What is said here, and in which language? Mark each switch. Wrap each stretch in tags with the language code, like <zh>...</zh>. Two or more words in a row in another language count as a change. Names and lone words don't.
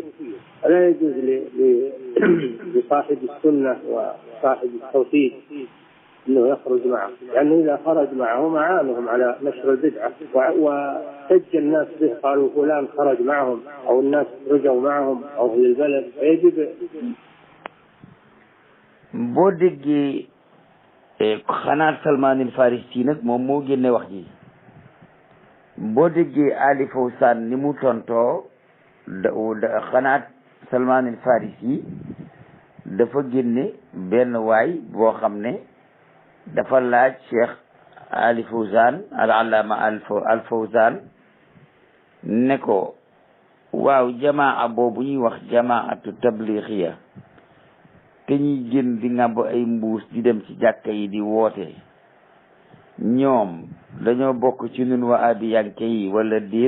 <ar>لا يجوز لصاحب السنة وصاحب التوحيد أنه يخرج معه، لأنه يعني إذا خرج معهم أعانهم على نشر البدعة وسج الناس به، قالوا فلان خرج معهم أو الناس رجعوا معهم أو في البلد. فيجب</ar> <wo>boo déggee xanaa Salman al Farisi nag moom moo génne wax ji boo déggee Ali Fawzan ni mu tontoo xanaa Salman al Farisi dafa génne benn waay boo xam ne dafa laaj Cheikh Ali Fawzan al allama al Fawzan ne ko waaw jamaa boobu ñuy wax jamaatu tablixiya te ñuy génn di ngàbb ay mbuus di dem ci jàkka yi di woote ñoom dañoo bokk ci ñun wahabiyanke yi wala déet?</wo>